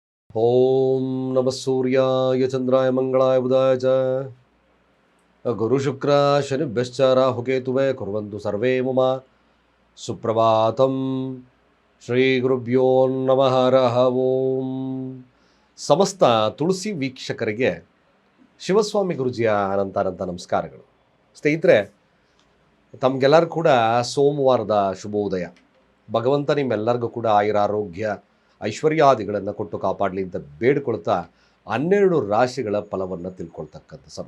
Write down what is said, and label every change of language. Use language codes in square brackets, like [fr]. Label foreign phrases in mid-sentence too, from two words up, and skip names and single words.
[sa] ಓಂ ನಮಃ ಸೂರ್ಯಾಯ ಚಂದ್ರಾಯ ಮಂಗಳಾಯ ಬುಧಾಯ ಚ ಗುರು ಶುಕ್ರ ಶನಿಭ್ಯಶ್ಚ ರಾಹುಕೇತುವೇ ಕುರ್ವಂತು ಸರ್ವೇ ಮಮ ಸುಪ್ರಭಾತಂ. ಶ್ರೀ ಗುರುಭ್ಯೋ ನಮಃ. ಹರಃ ಓಂ. [kn] ಸಮಸ್ತ ತುಳಸಿ ವೀಕ್ಷಕರಿಗೆ ಶಿವಸ್ವಾಮಿ ಗುರುಜಿಯ ಅನಂತ ನಮಸ್ಕಾರಗಳು. ಸ್ನೇಹಿತರೆ, ತಮಗೆಲ್ಲರೂ ಕೂಡ ಸೋಮವಾರದ ಶುಭೋದಯ. ಭಗವಂತ ನಿಮ್ಮೆಲ್ಲರಿಗೂ ಕೂಡ ಆಯುರಾರೋಗ್ಯ ಐಶ್ವರ್ಯಾದಿಗಳನ್ನು ಕೊಟ್ಟು ಕಾಪಾಡಲಿ ಅಂತ ಬೇಡ್ಕೊಳ್ತಾ 12 ರಾಶಿಗಳ ಫಲವನ್ನು ತಿಳ್ಕೊಳ್ತಕ್ಕಂಥ ಸಮಯ.